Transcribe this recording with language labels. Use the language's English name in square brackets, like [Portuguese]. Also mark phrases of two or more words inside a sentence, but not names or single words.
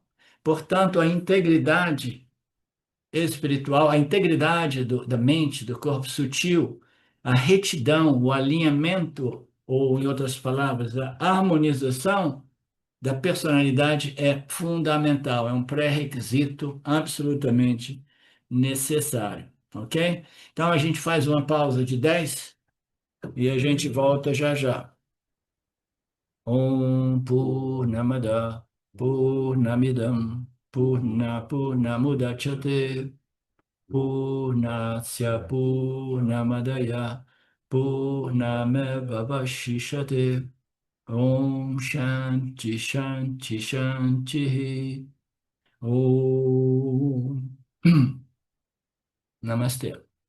[Portuguese] Portanto, a integridade espiritual, a integridade da mente, do corpo sutil, a retidão, o alinhamento, ou em outras palavras, a harmonização da personalidade é fundamental, é um pré-requisito absolutamente necessário, ok? Então a gente faz uma pausa de 10 e a gente volta já já. [Sanskrit] ॐ पूर्णमदः पूर्णमिदं पूर्णमुदच्यते पूर्णस्य पूर्णमादाय पूर्णमेवावशिष्यते ॐ शान्तिः शान्तिः शान्तिः ॐ नमस्ते.